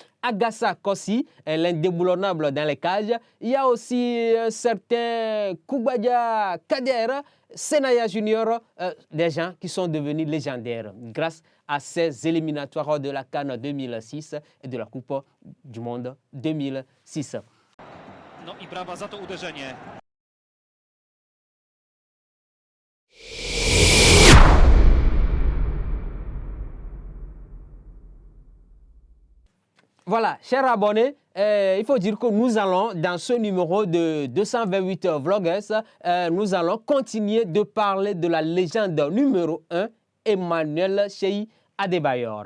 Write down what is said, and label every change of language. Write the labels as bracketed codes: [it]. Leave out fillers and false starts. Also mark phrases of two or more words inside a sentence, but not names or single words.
[fr] Agassa Kossi, l'indéboulonnable dans les cages. Il y a aussi un certain Koubadia Kader, Senaya Junior, des gens qui sont devenus légendaires grâce à ces éliminatoires de la CAN 2006 et de la Coupe du Monde 2006. [pl] No i brawa za to uderzenie. [fr] Voilà, chers abonnés, il faut dire que nous allons, dans ce numéro de 228 Vloggers, nous allons continuer de parler de la légende numéro 1, Emmanuel Cheyi Adebayor.